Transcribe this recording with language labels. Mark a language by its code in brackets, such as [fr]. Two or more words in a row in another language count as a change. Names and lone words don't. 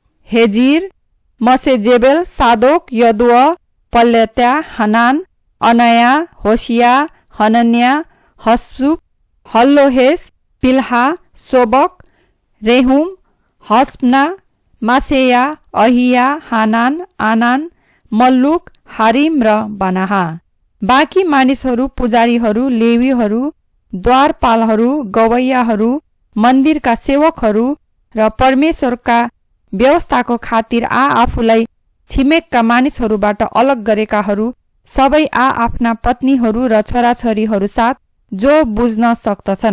[ne] हेजिर, मसेजेबेल, सादोक, यदुअ, पल्लेत्या, हनान, अनया, होशिया, हनन्या, हसुब, हल्लोहेस, पिल्हा, सोबक, रेहुम, हस्पना, मासेया, अहिया, हानान, आनान, मल्लुक, हारिम र बनाहा। बाँकी मानिसहरू, पुजारीहरू, लेवीहरू, द्वारपालहरू, गवैयाहरू, मन्दिरका सेवकहरू र परमेश्वरका व्यवस्थाको खातिर आफूलाई छिमेकका मानिसहरूबाट अलग गरेकाहरू सबै आफ्ना पत्नीहरू र छोराछोरीहरू साथ जो बुझ्न सक्दछन्।